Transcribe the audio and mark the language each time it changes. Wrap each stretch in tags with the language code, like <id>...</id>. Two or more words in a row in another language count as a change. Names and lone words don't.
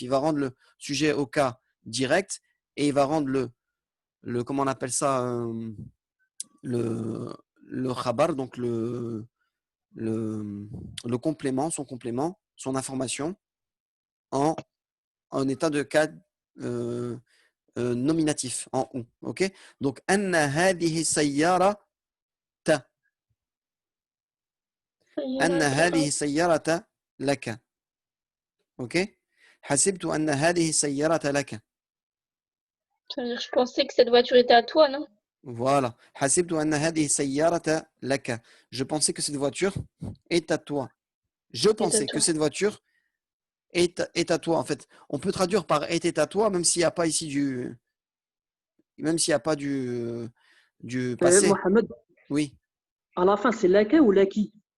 <fr>Il va rendre le sujet au cas direct et il va rendre le comment on appelle ça, le khabar, donc le complément, son information en état de cas nominatif, en ou. OK? Donc,</fr> <ar>أنّ هذه السيارة. أنّ هذه السيارة لك.</ar> <fr>OK?</fr> <ar>حسبت أنّ هذه السيارة لك.</ar> <fr>Je pensais que cette voiture était à toi, non? Voilà.</fr> <ar>حسبت أنّ هذه السيارة لك.</ar> <fr>Je pensais que cette voiture est à toi. Je pensais que cette voiture est à toi, en fait. On peut traduire par était à toi, même s'il n'y a pas ici du passé. Mohamed, Oui. à la fin, c'est laka ou laki?</fr>